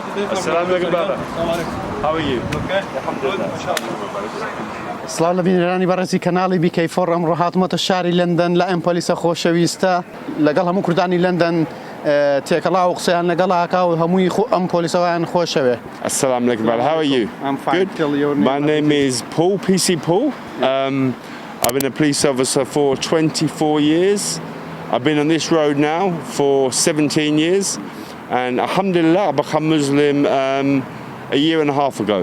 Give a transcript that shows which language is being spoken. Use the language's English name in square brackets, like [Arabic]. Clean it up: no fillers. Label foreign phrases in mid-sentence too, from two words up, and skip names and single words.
[Arabic] السلام عليكم, brother. [English] How are you? Okay. [Central Kurdish] سڵاو لە بینەرانی بەڕێزی کەناڵی بیکەیفۆڕ ئەمڕۆ هاتمەتە شاری لەندەن لە ئەم پۆلیسە خۆشەویستە لەگەڵ هەموو کوردانی لەندەن تێکەڵا و قسەیان لەگەڵاکا و هەمووی ئەم پۆلیسەوەیان خۆشەوێ. [Arabic] السلام عليكم, brother. [English] How are you? I'm fine. Good. My name is Paul, PC Paul. I've been a police officer for 24 years. I've been on this road now for 17 years. And alhamdulillah, I became Muslim a year and a half ago.